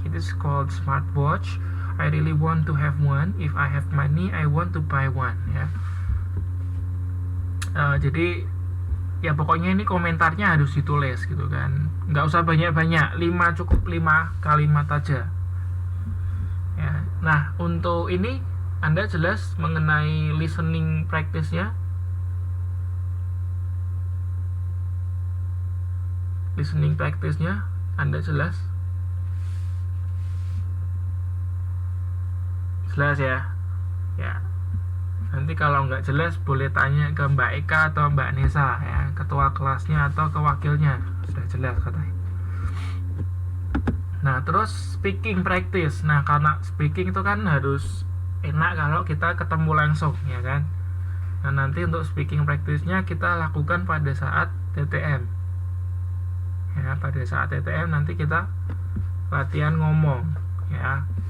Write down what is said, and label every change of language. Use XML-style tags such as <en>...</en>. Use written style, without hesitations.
<en>It is called smartwatch. I really want to have one. If I have money, I want to buy one.</en> <id>Ya. Jadi ya pokoknya ini komentarnya harus ditulis gitu kan. Nggak usah banyak-banyak. 5 cukup, 5 kalimat aja. Ya. Nah, untuk ini Anda jelas mengenai listening practice-nya. Listening practice-nya Anda jelas? Jelas ya? Ya. Nanti kalau nggak jelas boleh tanya ke Mbak Eka atau Mbak Nesa ya, ketua kelasnya atau ke wakilnya. Sudah jelas katanya. Nah, terus speaking practice. Nah, karena speaking itu kan harus enak kalau kita ketemu langsung ya kan. Nah, nanti untuk speaking practice-nya kita lakukan pada saat TTM. Ya, pada saat TTM nanti kita latihan ngomong ya.</id>